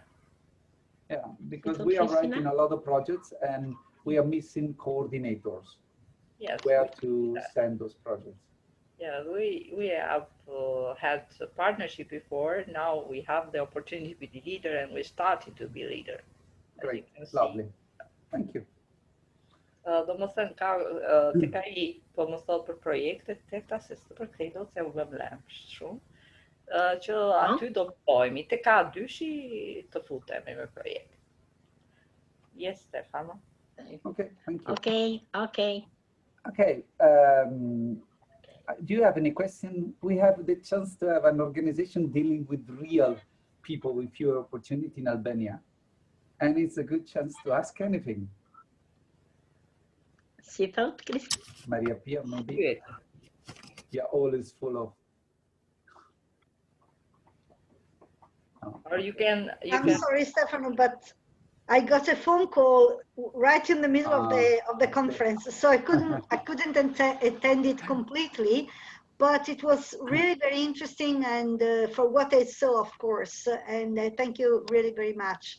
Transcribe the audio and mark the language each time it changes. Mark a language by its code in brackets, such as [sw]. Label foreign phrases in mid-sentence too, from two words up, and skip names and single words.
[en] Yeah, because we are writing a lot of projects and we are missing coordinators. Yes. Where to send those projects. Yeah, we have had a partnership before. Now we have the opportunity to be leader and we're starting to be leader. Great, lovely. Thank you. [sq] Domethënë ka tek ai po më thot për projektet Tefta se s'të përkthejdo se u vëm lëmsh shumë. Që aty do bëjmë, tek ka dyshi të futemi me projekt. [en] Yes, Stefano. Okay, thank you. Okay. Okay. Do you have any question? We have the chance to have an organization dealing with real people with fewer opportunity in Albania. And it's a good chance to ask anything. [sq] Si thot, Kristina? [en] Maria Pia, maybe? Yeah, all is full of... Oh, or you can... I'm sorry, Stefano, but I got a phone call right in the middle of the conference, so I couldn't attend it completely, but it was really very interesting, and for what I saw, of course, and thank you really very much.